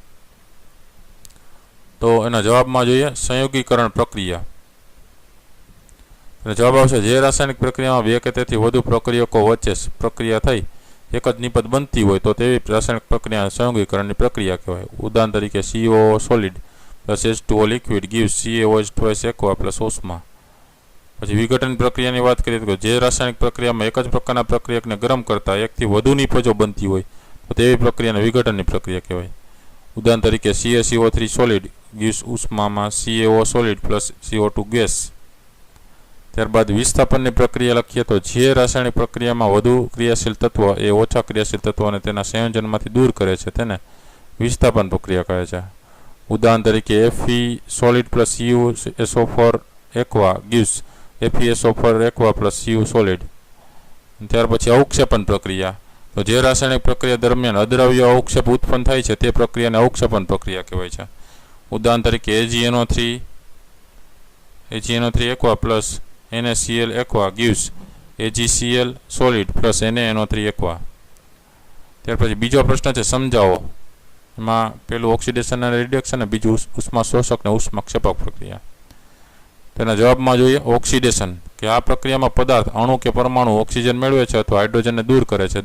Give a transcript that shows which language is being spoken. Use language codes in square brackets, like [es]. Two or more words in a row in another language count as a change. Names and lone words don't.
[gu] તો એના જવાબમાં જોઈએ સંયોગીકરણ પ્રક્રિયા. અને જવાબ આવશે જે રાસાયણિક પ્રક્રિયામાં બે કે તેથી વધુ પ્રક્રિયકો વચ્ચે પ્રક્રિયા થઈ એક જ નિપજ બનતી હોય તો તેવી રાસાયણિક પ્રક્રિયા સંયોગીકરણની પ્રક્રિયા કહેવાય. ઉદાહરણ તરીકે [en] COO solid plus H2O liquid gives CaOH twice aqua plus ઉષ્મા. [gu] પછી વિઘટન પ્રક્રિયાની વાત કરીએ તો જે રાસાયણિક પ્રક્રિયામાં એક જ પ્રકારના પ્રક્રિયકને ગરમ કરતા એકથી વધુ નિપજો બનતી હોય તો તેવી પ્રક્રિયાને વિઘટનની પ્રક્રિયા કહેવાય. ઉદાહરણ તરીકે [en] CaCO3 solid gives ઉષ્મામાં CaO solid plus CO2 gas. [gu] ત્યારબાદ વિસ્થાપનની પ્રક્રિયા લખીએ તો જે રાસાયણિક પ્રક્રિયામાં વધુ ક્રિયાશીલ તત્વ એ ઓછા ક્રિયાશીલ તત્વોને તેના સંયોજનમાંથી દૂર કરે છે તેને વિસ્થાપન પ્રક્રિયા કહે છે. ઉદાહરણ તરીકે [en] Fe solid plus CuSO4 aqua gives FeSO4 aqua plus Cu solid. [gu] ત્યાર પછી અવક્ષેપન પ્રક્રિયા, તો જે રાસાયણિક પ્રક્રિયા દરમિયાન અદ્રવ્ય અવક્ષેપ ઉત્પન્ન થાય છે તે પ્રક્રિયાને અવક્ષેપન પ્રક્રિયા કહેવાય છે. ઉદાહરણ તરીકે [en] AgNO3 aqua plus NaCl aqua gives AgCl solid plus NaNO3 aqua. [gu] ત્યાર પછી બીજો પ્રશ્ન છે સમજાવો. એમાં પેલું ઓક્સિડેશન અને રિડક્શન અને બીજું ઉષ્મા શોષક અને ઉષ્માક્ષેપક પ્રક્રિયા. તેના જવાબમાં જોઈએ ઓક્સિડેશન, કે આ પ્રક્રિયામાં પદાર્થ અણુ કે પરમાણુ ઓક્સિજન મેળવે છે અથવા હાઇડ્રોજનને દૂર કરે છે.